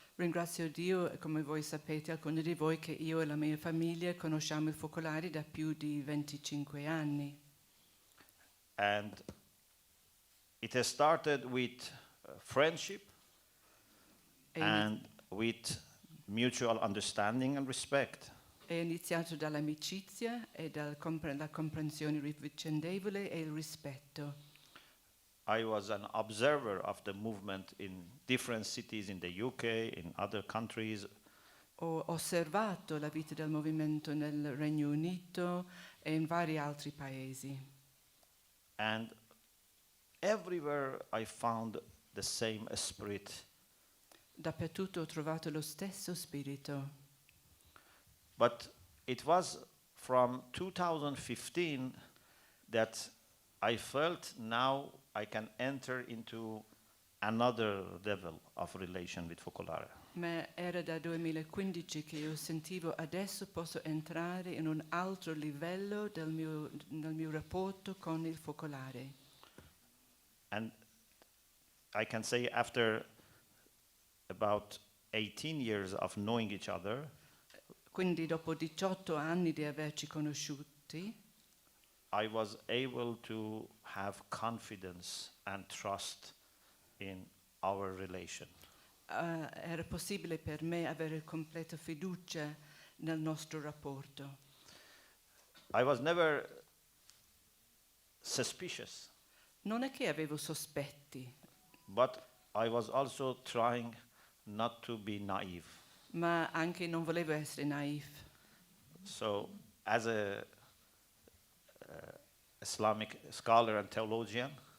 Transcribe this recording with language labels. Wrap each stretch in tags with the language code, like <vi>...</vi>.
<it>Ringrazio Dio, e come voi sapete, alcuni di voi, che io e la mia famiglia conosciamo i focolari da più di 25 anni.</it> <en>And it has started with friendship</en> <it>È</it> <en>and with mutual understanding and respect.</en> <it>È iniziato dall'amicizia e dalla comprensione vicendevole e il rispetto.</it> <en>I was an observer of the movement in different cities in the UK, in other countries.</en> <it>Ho osservato la vita del movimento nel Regno Unito e in vari altri paesi.</it> <en>And everywhere I found the same spirit.</en> <it>Dappertutto ho trovato lo stesso spirito.</it> <en>But it was from 2015 that I felt now I can enter into another level of relation with Focolare.</en> <it>Ma era da 2015 che io sentivo adesso posso entrare in un altro livello del mio rapporto con il focolare.</it> <en>And I can say after about 18 years of knowing each other,</en> <it>Quindi dopo 18 anni di averci conosciuti,</it> <en>I was able to have confidence and trust in our relation.</en> <it>era possibile per me avere completa fiducia nel nostro rapporto.</it> <en>I was never suspicious,</en> <it>Non è che avevo sospetti,</it> <en>but I was also trying not to be naive.</en> <it>ma anche non volevo essere naif.</it> <en>So, as a Islamic scholar and theologian,</en>